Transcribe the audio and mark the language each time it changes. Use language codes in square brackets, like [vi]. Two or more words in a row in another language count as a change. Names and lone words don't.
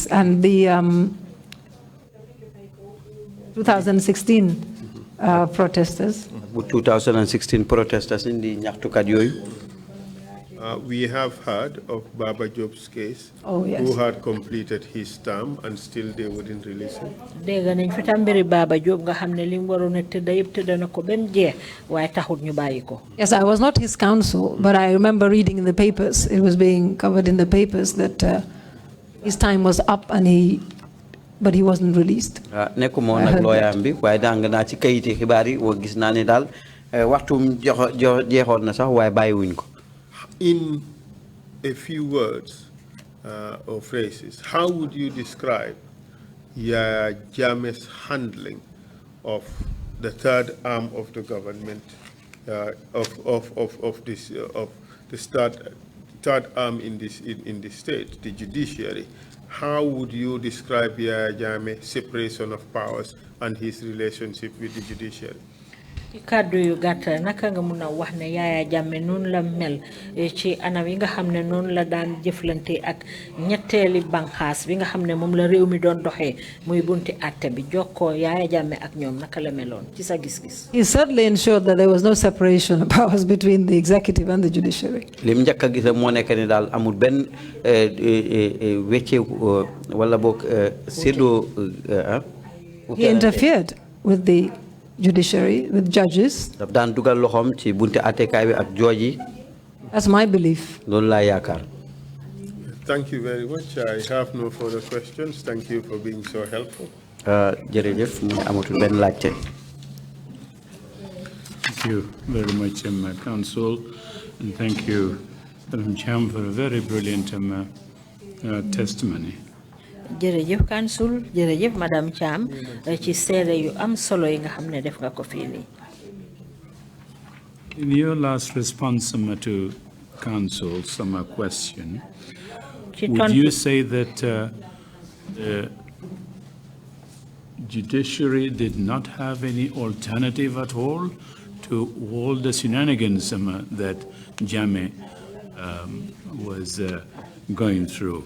[en] And the 2016 protesters. 2016 protesters in the [wo] ñaxtukat yoyu. [en] We have heard of Baba Job's case, who had completed his term and still they wouldn't release him. [wo] Dégg nañ fi tam mbiri Baba Job nga xam ne li mu waroon a tëdd yëpp tëdd na ko ba mu jeex waaye taxut ñu bàyyi ko. [en] Yes, I was not his counsel, but I remember reading in the papers, it was being covered in the papers that his time was up and but he wasn't released. [wo] Nekkuma nag lawyer bi waaye dang naa ci kayiti xibaar yi wo gis naa ne daal waxtu jeexoon na sax waaye bàyyiwuñ ko. [en] In a few words or phrases, how would you describe Yaya Jammeh's handling of the third arm of the government, of the third arm in the state, the judiciary, how would you describe Yaya Jammeh's separation of powers and his relationship with the judiciary? [wo] Kaddu yu gàtta naka nga mun a wax ne Yaya Jammeh noonu la mel ci anam yi nga xam ne noonu la daan jëflante ak ñetteeli banxaas bi nga xam ne moom la réew mi doon doxee muy bunti àtte bi jokkoo Yaya Jammeh ak ñoom naka la meloon ci sa gis-gis. [en] He certainly ensured that there was no separation of powers between the executive and the judiciary. [wo] Lim njëkk a gis moo nekk ne daal amul benn wecce wala boog séddoo. [en] He interfered with the judiciary, with judges. That's my belief. Thank you very much. I have no further questions. Thank you for being so helpful. Thank you very much, Counsel, and thank you, Madam Cham, for a very brilliant testimony. [wo] Jërëjëf Counsel, jërëjëf Madam Cham ci seede yu am solo yi nga xam ne def nga ko fii nii. [en] In your last response to Counsel's question, would you say that the judiciary did not have any alternative at all to all the shenanigans that Jammeh was going through?